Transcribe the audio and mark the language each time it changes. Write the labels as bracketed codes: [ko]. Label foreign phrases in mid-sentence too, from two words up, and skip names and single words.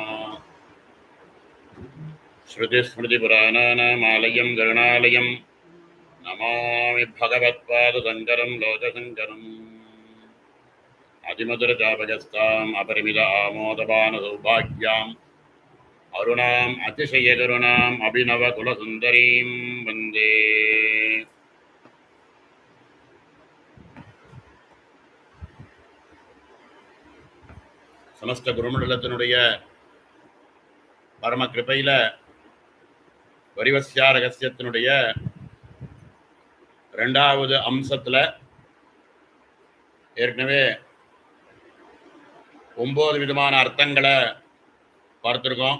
[sa] श्रुतिस्मृतिपुराणानामालयं गरुणालयं नमामि भगवत्पादशङ्करं लोकशङ्करम्। अतिमधुरचापगस्ताम् अपरिमित आमोदपानसौभाग्याम् अरुणाम् अतिशयकरुणाम् अभिनवकुलसुन्दरीं वन्दे। [ta] சமஸ்த குருமண்டலத்தினுடைய பரம கிருபையில வரிவஸ்யா ரகசியத்தினுடைய 2வது அம்சத்துல ஏற்கனவே 9 விதமான அர்த்தங்களை பார்த்திருக்கோம்.